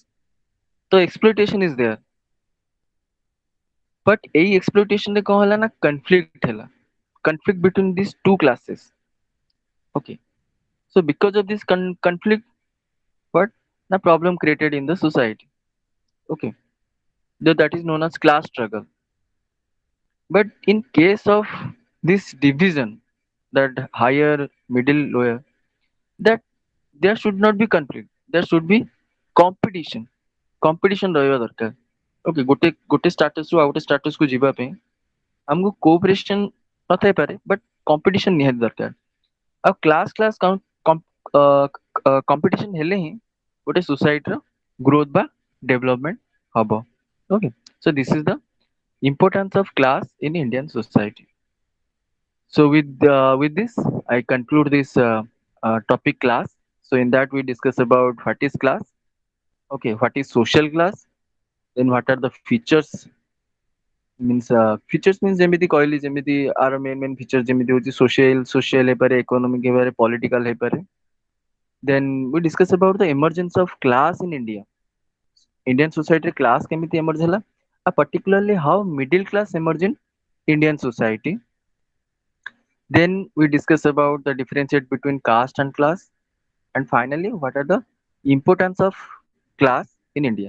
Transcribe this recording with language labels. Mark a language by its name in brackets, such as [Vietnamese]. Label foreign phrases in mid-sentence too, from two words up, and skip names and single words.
[English] So exploitation is there. [Odia] But এই exploitation ରେ କ'ଣ ହେଲା ନା conflict ହେଲା, [English] conflict between these two classes. Okay. So because of this conflict, what the problem created in the society. Okay. That is known as class struggle. But in case of this division, that higher, middle, lower, that there should not be conflict. There should be competition. [Odia] Competition ରହିବା ଦରକାର. Okay, ଗୋଟେ status ରୁ ଆଉ ଗୋଟେ status କୁ ଯିବା ପାଇଁ ଆମକୁ cooperation ନଥାଇପାରେ [English] but competition [Odia] ନିହାତି ଦରକାର. ଆଉ [English] class competition [Odia] ହେଲେ ହିଁ ଗୋଟେ society ର growth ବା development ହବ. [English] Okay, so this is the importance of class in Indian society. So with this, I conclude this topic class. So in that we discuss about what is class, okay, what is social class, then what are the features. Means features means [Odia] ଯେମିତି କହିଲି ଯେମିତି ଆର [English] main feature [Odia] ଯେମିତି ହଉଛି social ହେଇପାରେ, economic ହେଇପାରେ, political ହେଇପାରେ. [English] Then we discuss about the emergence of class in India. Indian society class [Odia] କେମିତି emerge ହେଲା, [English] particularly how middle class emerge in Indian society. Then we discuss about the differentiate between caste and class, and finally what are the importance of class in India.